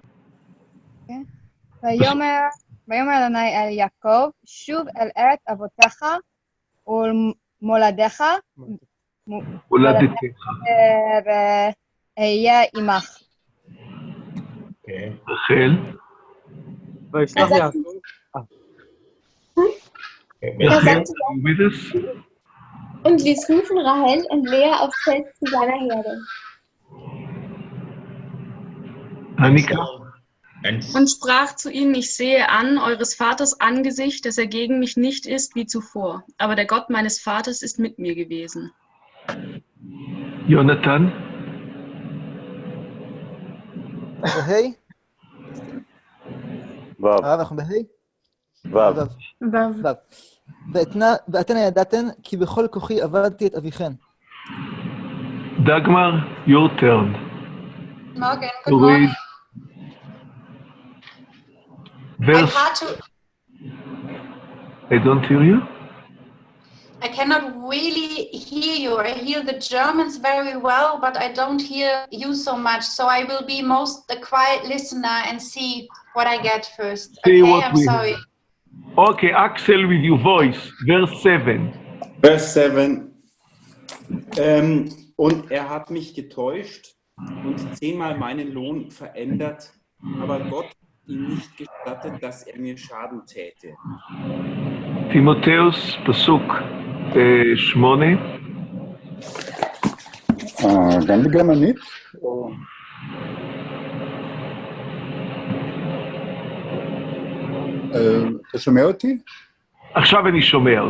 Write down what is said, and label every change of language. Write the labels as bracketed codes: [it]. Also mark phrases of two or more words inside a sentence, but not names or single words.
[he] ויאמר אדוני אל יעקב, שוב אל ארץ אבותיך ולמולדך, ואהיה עמך. רחל. וישלח יעקב. [de] Und ließ rufen Rahel und Lea aufs Feld zu seiner Herde. Annika. Und sprach zu ihnen, ich sehe an eures Vaters Angesicht, dass er gegen mich nicht ist wie zuvor. Aber der Gott meines Vaters ist mit mir gewesen. Jonathan. [he] בהי? אנחנו בהי? ואתן ידעתן כי בכל כוחי עבדתי את אביכן. [en] Dagmar, your turn. Morgen, good morning. Verse. I don't hear you. I cannot really hear you. I hear the Germans very well, but I don't hear you so much. So I will be the quiet listener and see what I get first. See okay, what I'm we sorry. Have. Okay, Axel with your voice. Verse 7. Verse 7. [de] Und er hat mich getäuscht und 10-mal meinen Lohn verändert, aber Gott ihn nicht gestattet, dass er mir Schaden täte. Timotheus, [he] Pasuk 8. גם בגרמנית? אתה שומע אותי? עכשיו אני שומע אותך.